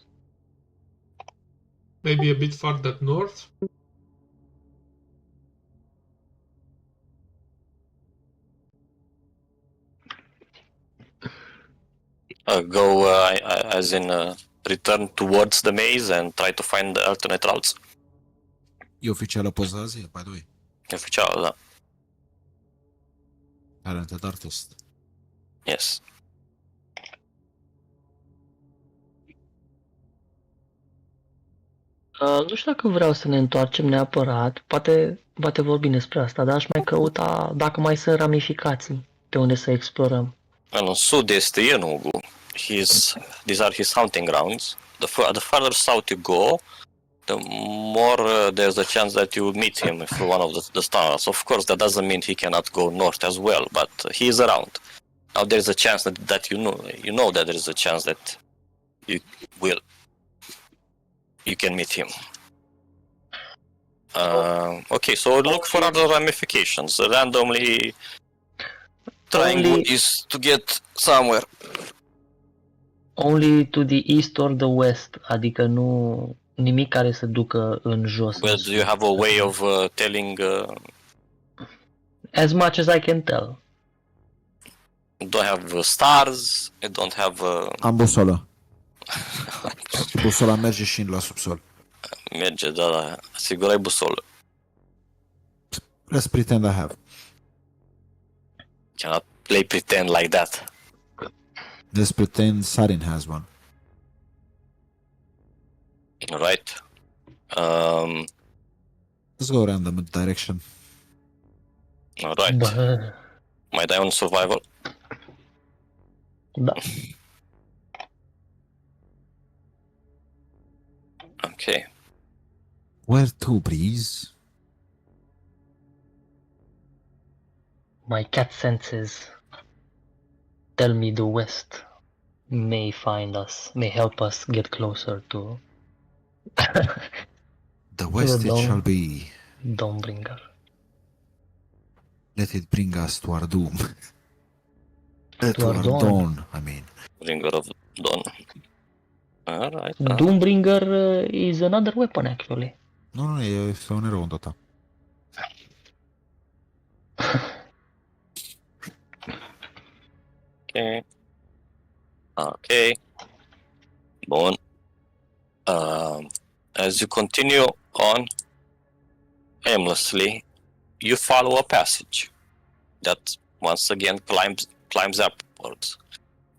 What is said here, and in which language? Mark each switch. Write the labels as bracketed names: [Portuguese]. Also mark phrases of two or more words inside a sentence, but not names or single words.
[English] Maybe a bit further north? As in return towards the maze and try to find the alternate routes. [Romanian] E oficială poza azi, [English] by the way. [Romanian] Oficial, da. [English] Talented artist. Yes. [Romanian] Nu știu dacă vreau să ne întoarcem neapărat, poate vorbim despre asta, dar aș mai căuta dacă mai sunt ramificații pe unde să explorăm. În sud este Enugu. [English] These are his hunting grounds. The further south you go, the more there's a chance that you will meet him through one of the stars. Of course, that doesn't mean he cannot go north as well, but he is around. Now there's a chance that you know that there is a chance that you can meet him. Okay, so look for other ramifications. Randomly trying ways to get somewhere. Only to the east or the west, [Romanian] adică nu nimic care să ducă în jos. [English] Well, do you have a way of telling? As much as I can tell. You don't have stars. You don't have. [Romanian] Am busolă. Busola merge și la subsol. Merge, da. Sigur ai busolă. [English] Let's pretend I have. Cannot play pretend like that. Let's pretend Sarin has one. Right. Let's go random direction. Alright. [Romanian] Mai dai un survival? Da. [English] Okay. Where to, Breeze? My cat senses tell me the west may find us, may help us get closer to The west it dawn. shall be. Dawnbringer. Let it bring us to our doom. To our dawn. dawn, I mean. Bringer of Dawn. Alright. Doombringer is another weapon, actually. [Romanian] Nu, este un erou în Dota. [English] Okay. Bon. As you continue on aimlessly, you follow a passage that once again climbs upwards.